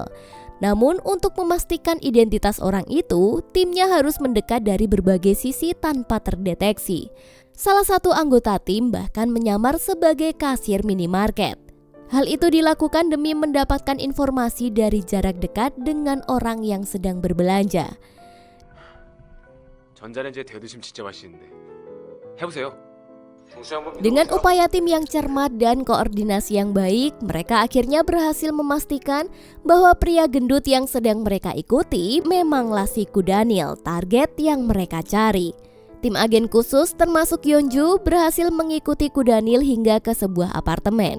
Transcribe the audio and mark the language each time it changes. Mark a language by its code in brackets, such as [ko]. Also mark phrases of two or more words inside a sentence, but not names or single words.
[id] Namun untuk memastikan identitas orang itu, timnya harus mendekat dari berbagai sisi tanpa terdeteksi. Salah satu anggota tim bahkan menyamar sebagai kasir minimarket. Hal itu dilakukan demi mendapatkan informasi dari jarak dekat dengan orang yang sedang berbelanja. [ko] 전자레인지에 데워드시면 진짜 맛있는데. 해보세요. [id] Dengan upaya tim yang cermat dan koordinasi yang baik, mereka akhirnya berhasil memastikan bahwa pria gendut yang sedang mereka ikuti memanglah si Koo Daniel, target yang mereka cari. Tim agen khusus termasuk Yeonju berhasil mengikuti Koo Daniel hingga ke sebuah apartemen.